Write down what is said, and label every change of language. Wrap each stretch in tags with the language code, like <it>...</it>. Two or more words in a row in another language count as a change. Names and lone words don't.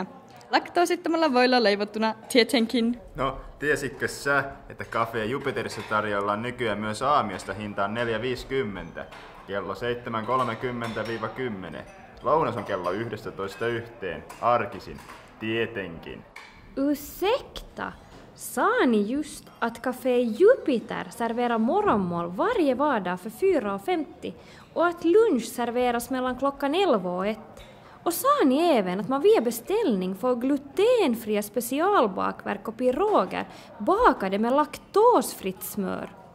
<fi>Laktoosittomalla voilla leivottuna tietenkin. No, tiesitkö sä, että Café Jupiterissa tarjoillaan nykyään myös aamiosta hintaan 4,50, kello 7.30-10. Lounas on kello 11:01, arkisin, tietenkin.</fi> <sv>Ursäkta, sa ni just att Café Jupiter serverar morgonmål varje vardag för 4,50 och att lunch serveras mellan klockan 11 och 1? Och sa ni även att man via beställning får glutenfria specialbakverk och piroger bakade med laktosfritt smör?</sv>